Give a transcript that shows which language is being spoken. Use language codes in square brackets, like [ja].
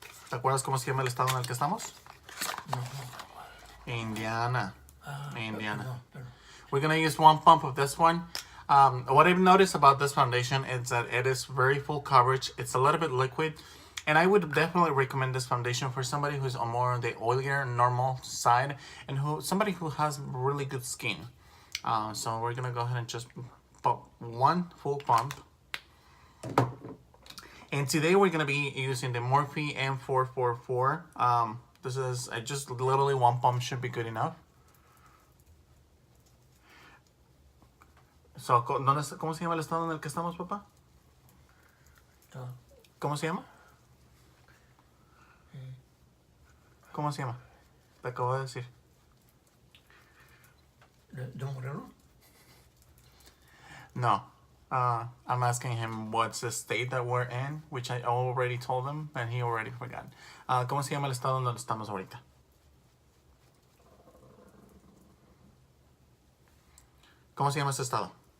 [es] ¿Te acuerdas cómo se llama el estado en el que estamos? No. Indiana. Indiana. No. [en] We're gonna use 1 pump of this one. What I've noticed about this foundation is that it is very full coverage. It's a little bit liquid, and I would definitely recommend this foundation for somebody who's more on the oilier, normal side, and somebody who has really good skin. So we're gonna go ahead and just put 1 full pump. And today we're gonna be using the Morphe M444. This is just literally 1 pump should be good enough. [es] So, ¿cómo se llama el estado en el que estamos, papá? No. ¿Cómo se llama? ¿Cómo se llama? Te acabo de decir. De Morelos. No. [en] I'm asking him what's the state that we're in, which I already told him, and he already forgot. [es] ¿Cómo se llama el estado donde estamos ahorita? ¿Cómo se llama ese estado?